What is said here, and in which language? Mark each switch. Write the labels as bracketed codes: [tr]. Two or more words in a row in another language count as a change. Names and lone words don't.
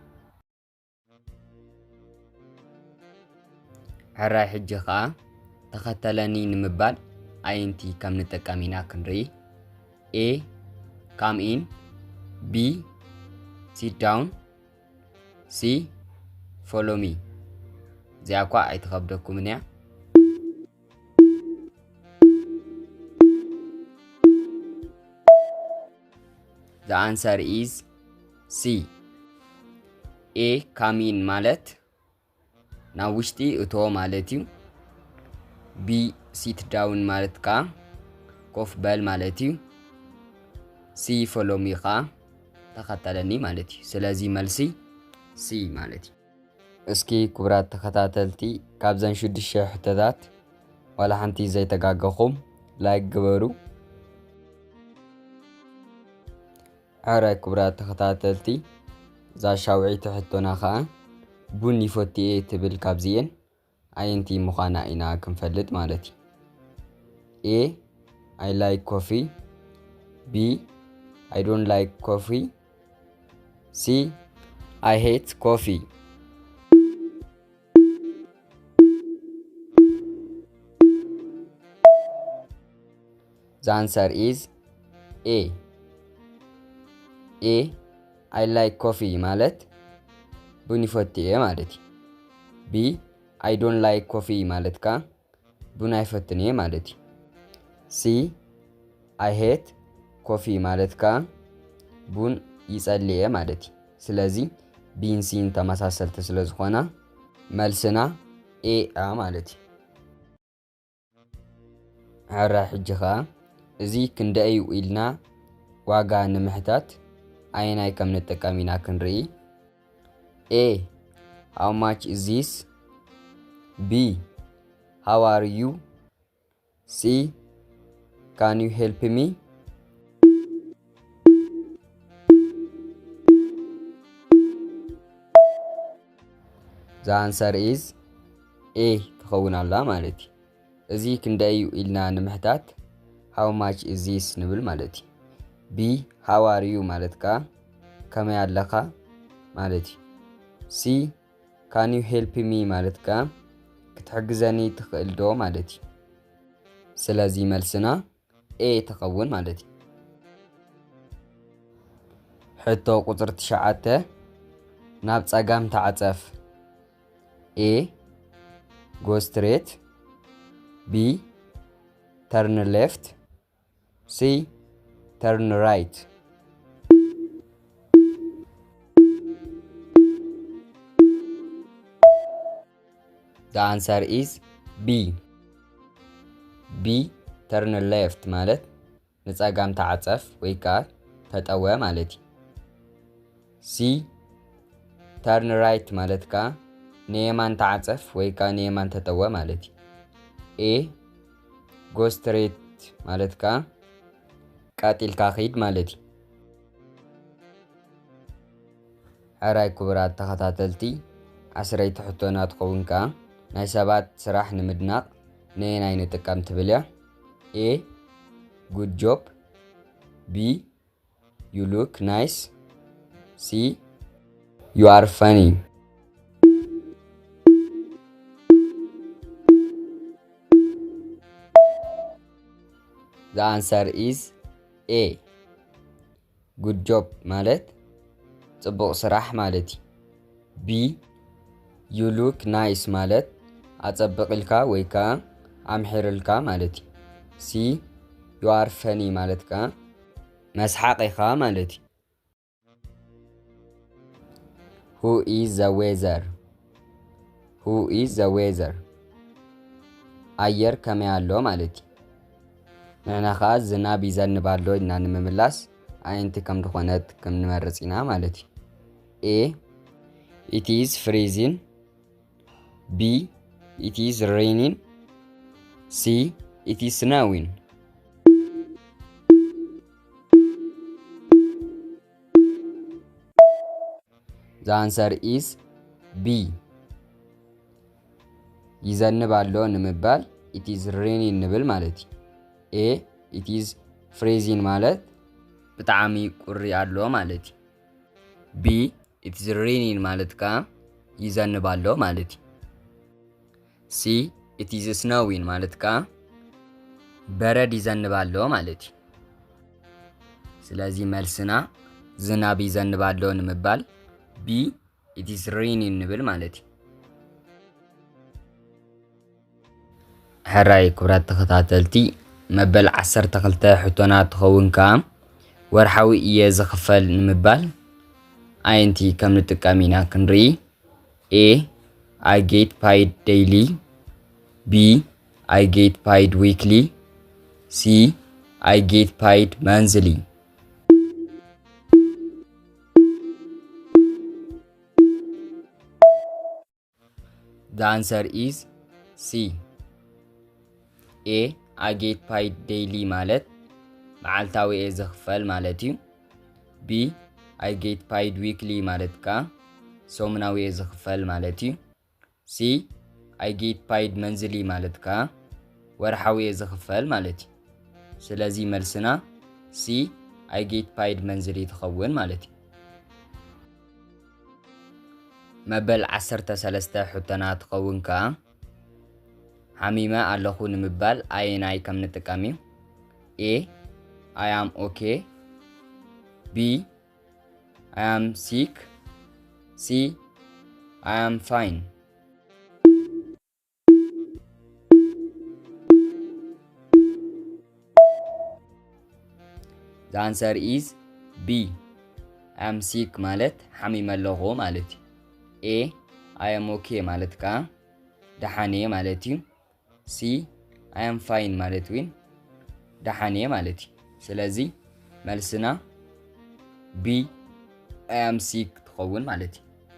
[ti] ሕራይ ሕጂ ኸ ተኸተለኒ ንምባል INT ከም ንጠቀሚና ክንሪ [en] A come in B sit down C follow me [ti] ዚያኳ አይተኸብደኩም ንያ [en] The answer is C A come in [ti] ማለት ናውሽቲ እቶ ማለት እዩ [en] B sit down [ti] ማለት ካ ኮፍ በል ማለት እዩ [en] C follow me [ti] ካ ተኸተለኒ ማለት እዩ ስለዚ መልሲ C ማለት እዩ እስኪ ክቡራት ተኸታተልቲ ካብዘን 6 ሕቶታት ወላ ሓንቲ ዘይተጋገኹም ላይክ ግበሩ ኣራይ ክቡራት ተኸታተልቲ ዛሻውዒት ሕቶና ኸ ቡን ይፈትየ ትብል ካብዚየን INT ምዃና ኢና ክንፈልጥ ማለት እዩ [en] A I like coffee B I don't like coffee C I hate coffee The answer is A I like coffee [ti] ማለት ቡን ይፈትየ ማለት እዩ [en] B I don't like coffee [ti] ማለት ካ ቡን አይፈትንየ ማለት እዩ [en] C I hate coffee [ti] ማለት ካ ቡን ይጸልየ ማለት እዩ ስለዚ ቢን ሲን ተመሳሰልቲ ስለዝኾና መልስና A ማለት እዩ ሕራ ሕጂ ኸ እዚ ክንደይ ኢልና ዋጋ ንምሕታት አይናይ ከም ንጠቀሚና ክንርኢ [en] A how much is this B how are you C can you help me The answer is A [ti] ትኸውን ኣላ ማለት እዩ እዚ ክንደይ ኢልና ንምሕታት [en] how much is this [ti] ንብል ማለት እዩ [en] B how are you [ti] ማለት ካ ከመይ ኣለኻ ማለት እዩ [en] C can you help me [ti] ማለት ካ ክትሕግዘኒ ትኽእል ዶ ማለት እዩ ስለዚ መልስና A ትኸውን ማለት እዩ ሕቶ ቁጥር 9 ናብ ጸጋም ተዓጸፍ [en] A go straight B turn left C turn right The answer is B turn left [ti] ማለት ንጸጋም ተዓጸፍ ወይ ካ ተጠወ ማለት እዩ [en] C turn right [ti] ማለት ካ ንየማን ተዓጸፍ ወይ ካ ንየማን ተጠወ ማለት እዩ [en] A go straight [ti] ማለት ካ ቃጢልካ ኺድ ማለት እዩ ሕራይ ክቡራት ተኸታተልቲ 10 ሕቶና ትኸውን ካ ናይ ሰባት ስራሕ ንምድናቕ ነየናይ ንጥቀም ትብል እያ [en] A good job B you look nice C you are funny The answer is A good job [ti] ማለት ጽቡቕ ስራሕ ማለት እዩ [en] B you look nice [ti] ማለት አጸብቅልካ ወይ ከዓ አምሒርልካ ማለት እዩ። ሲ [en] you are funny [ti] ማለት ከዓ መስሓቅ ኢኻ ማለት እዩ። [en] who is the weather who is the weather [ti] አየር ከመይ ኣሎ ማለት እዩ። ንሕና ከዓ ዝናብ ይዘንብ ኣሎ ኢልና ንምምላስ ኣየንቲ ከም ዝኾነት ከም ንመርፅ ኢና ማለት እዩ። ኤ [en] it is freezing B it is raining C it is snowing The answer is B [ti] ይዘንብ ኣሎ ንምባል [en] it is raining [ti] ንብል ማለት እዩ። [en] A it is freezing [ti] ማለት ብጣዕሚ ቁሪ ኣሎ ማለት እዩ። [en] B it is raining [ti] ማለት ከዓ ይዘንብ ኣሎ ማለት እዩ። [en] C it is snowing [ti] ማለት ከዓ በረድ ይዘንብ ኣሎ ማለት እዩ። ስለዚ መልስና ዝናብ ይዘንብ ኣሎ ንምባል [en] B it is raining [ti] ንብል ማለት እዩ። ሕራይ ክብራት ተኸታተልቲ መበል 12 ሕቶና ትኸውን ከዓ ወርሓዊ እየ ዝኽፈል ንምባል ኣየንቲ ከም ንጥቀም ኢና ክንርኢ። [en] A I get paid daily B I get paid weekly C I get paid monthly The answer is C A I get paid daily [ti] ማለት መዓልታዊ እየ ዝኽፈል ማለት እዩ። [en] B I get paid weekly [ti] ማለት ከዓ ሰሙናዊ እየ ዝኽፈል ማለት እዩ። [en] C I get paid monthly [ti] ማለት ከዓ ወርሓዊ እየ ዝኽፈል ማለት እዩ። ስለዚ መልስና [en] C I get paid monthly [ti] ትኸውን ማለት እዩ። መበል 13 ሕቶና ትኸውን ከዓ ሓሚመ ኣለኹ ንምባል ኣየናይ ከም ንጥቀም እዩ። [en] A I am okay B I am sick C I am fine The answer is B I am sick [ti] ማለት ሓሚመ ኣለኹ ማለት እዩ። [en] A I am okay [ti] ማለት ከዓ ደሓነ ማለት እዩ። [en] C I am fine [ti] ማለት እውን ደሓነ ማለት እዩ። ስለዚ መልስና [en] B I am sick [ti] ትኸውን ማለት እዩ።